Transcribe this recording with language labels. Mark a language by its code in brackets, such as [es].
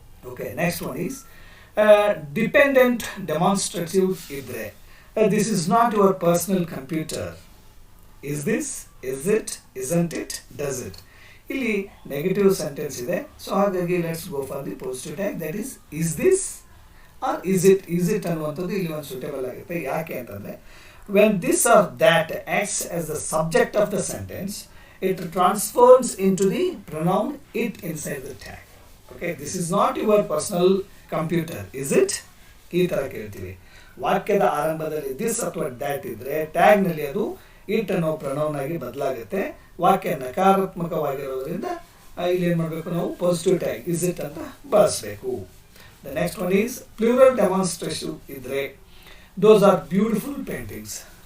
[en] okay, next one is dependent demonstrative [kn] ಇದ್ದರೆ [en] This is not your personal computer. Is this, is it, isn't it, does it. [kn] ಇಲ್ಲಿ [en] negative sentence [kn] ಇದೆ. So ಹಾಗಾಗಿ [en] Let's go for the positive tag, that is this or is it. [kn] Is it ಅನ್ನುವಂಥದ್ದು ಇಲ್ಲಿ ಒಂದು suitable ಆಗುತ್ತೆ. ಯಾಕೆ ಅಂತಂದರೆ [en] when this or that acts as the subject of the sentence, it transforms into the pronoun it inside the tag. Okay, this is not your personal computer, is it? [kn] ಈ ಥರ ಕೇಳ್ತೀವಿ. ವಾಕ್ಯದ ಆರಂಭದಲ್ಲಿ ದಿಸ್ ಅಥವಾ that ಇದ್ದರೆ ಟ್ಯಾಗ್ನಲ್ಲಿ ಅದು it ಅನ್ನೋ pronoun ಆಗಿ ಬದಲಾಗುತ್ತೆ. ವಾಕ್ಯ ನಕಾರಾತ್ಮಕವಾಗಿರೋದ್ರಿಂದ ಇಲ್ಲಿ ಏನು ಮಾಡಬೇಕು ನಾವು ಪಾಸಿಟಿವ್ ಟ್ಯಾಗ್ [en] is it [kn] ಅಂತ ಬಳಸಬೇಕು. [en] the next one is plural demonstrative [kn] ಇದ್ರೆ [en] Those are beautiful paintings.